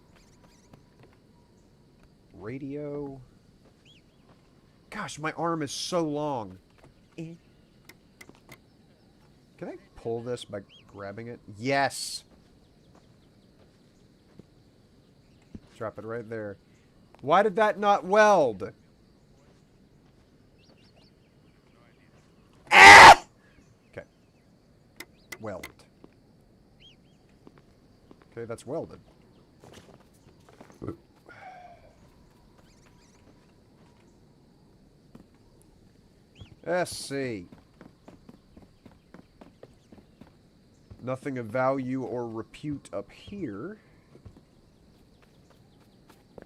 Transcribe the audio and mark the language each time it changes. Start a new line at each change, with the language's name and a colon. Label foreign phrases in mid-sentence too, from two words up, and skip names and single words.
English: Radio. Gosh, my arm is so long. Can I pull this by grabbing it? Yes! Drop it right there. Why did that not weld? Ah! Okay. Weld. Okay, that's welded. Let's see. Nothing of value or repute up here.